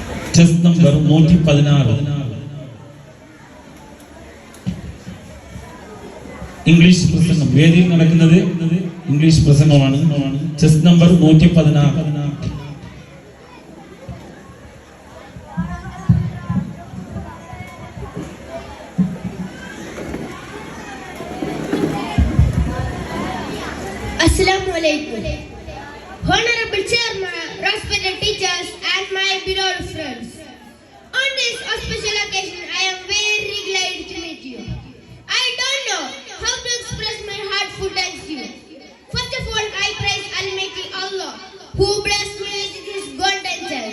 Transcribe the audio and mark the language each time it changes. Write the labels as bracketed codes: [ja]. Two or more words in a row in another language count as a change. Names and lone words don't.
[ml] ചെസ് നമ്പർ 116. ഇംഗ്ലീഷ് പ്രസംഗം. വേദിയിൽ നടക്കുന്നത് ഇംഗ്ലീഷ് പ്രസംഗമാണ്. ചെസ് നമ്പർ 116. [ar] السلام عليكم. [en] Honorable Chairman, respected teachers and my beloved friends. On this special occasion, I am very glad to meet you. I don't know how to express my heartfelt thanks to you. First of all, I praise Almighty Allah, who blessed me with His golden child.